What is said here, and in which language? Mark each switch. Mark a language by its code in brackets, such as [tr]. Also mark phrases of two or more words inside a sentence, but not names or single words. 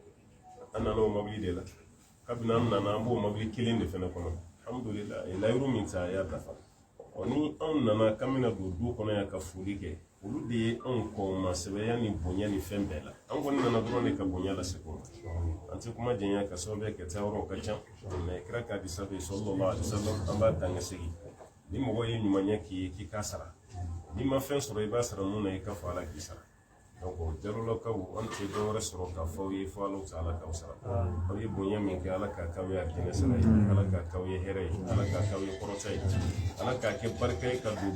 [bm] an nana o mobili de la kabini an nana an b'o mobili kelen de fɛnɛ kɔnɔ alhamdulillah layiru min ta a y'a dafa ni anw nana k'an bɛna don du kɔnɔ yan ka foli kɛ olu de ye anw kɔn masɛbɛya ni bonya ni fɛn bɛɛ la an kɔni nana dɔrɔn de ka bonya lase ko an tɛ kuma jɛnya ka sababu kɛ taa yɔrɔ ka ca mɛ kira k'a di sanfɛ [ar] صلى الله عليه وسلم [bm] an b'a dan ka segin ni mɔgɔ ye ɲuman k'i ye k'i k'a sara n'i ma fɛn sɔrɔ i b'a sara mun na i ka fɔ Ala k'i sara donc Jalolakaw an tɛ dɔ wɛrɛ sɔrɔ k'a fɔ aw ye fɔ Ala ta Ala k'aw sara aw ye bonya min kɛ Ala k'a k'aw ye arijinɛ sara ye Ala k'a k'aw ye hɛrɛ ye Ala k'a k'aw ye kɔrɔta ye Ala k'a kɛ barika ye ka don